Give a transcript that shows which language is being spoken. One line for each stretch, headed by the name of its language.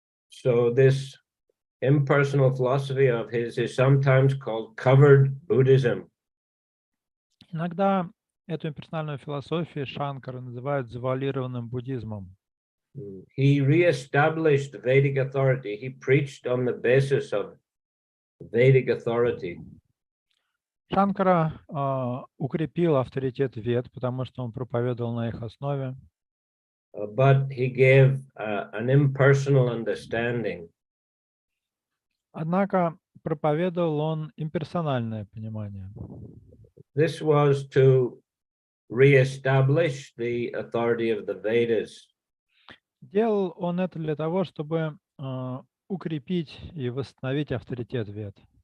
English: So this impersonal philosophy of his is sometimes called covered Buddhism.
Russian: Иногда эту имперсональную философию Шанкара называют завуалированным буддизмом.
English: He reestablished Vedic authority. He preached on the basis of Vedic authority.
Russian: Шанкара укрепил авторитет вед, потому что он проповедовал на их основе.
English: But he gave an impersonal understanding.
Russian: Однако проповедовал он имперсональное понимание.
English: This was to reestablish the authority of the Vedas.
Russian: Делал он это для того, чтобы укрепить и восстановить авторитет вед.